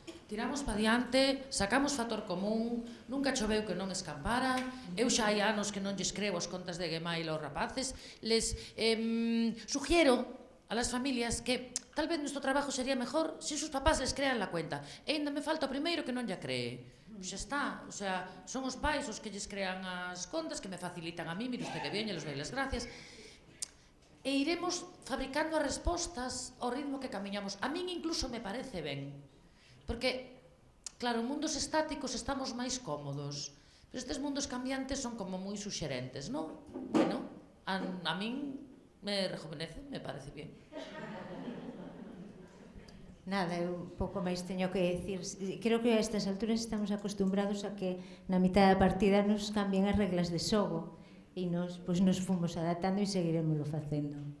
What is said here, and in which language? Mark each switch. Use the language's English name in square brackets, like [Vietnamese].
[Galician] Tiramos pa diante, sacamos factor común, nunca choveu que non escampara, eu xa hai anos que non lles creo as contas de Gmail aos rapaces, [Spanish] les sugiero a las familias que tal vez nuestro trabajo sería mejor si sus papás les crean la cuenta. [Galician] E ainda me falta o primeiro que non lla cree. Xa está, o sea, son os pais os que lles crean as contas, que me facilitan a mí, [Spanish] mire usted que bien, [Galician] e [Spanish] les doy las gracias. [Galician] E iremos fabricando as respostas ao ritmo que camiñamos. A min incluso me parece ben, porque, claro, en mundos estáticos estamos máis cómodos, pero estes mundos cambiantes son como moi suxerentes, non? [Spanish] Bueno, a min me rejuvenece, me parece bien. [Galician] Nada, eu pouco máis teño que decir. Creo que a estas alturas estamos acostumbrados a que na mitad da partida nos cambien as reglas de xogo e nos fomos adaptando e seguiremoslo facendo.